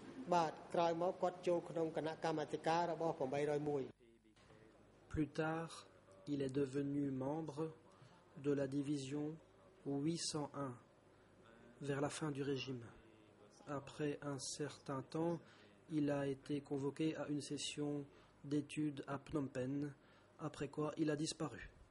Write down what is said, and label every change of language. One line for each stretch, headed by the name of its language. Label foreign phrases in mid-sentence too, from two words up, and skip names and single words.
Khmer: បាទក្រោយមកគាត់ចូលក្នុងគណៈកម្មាធិការរបស់801
French: Plus tard, il est devenu membre de la division 801 vers la fin du régime. Après un certain temps, il a été convoqué à une session d'études à Phnom Penh, après quoi il a disparu.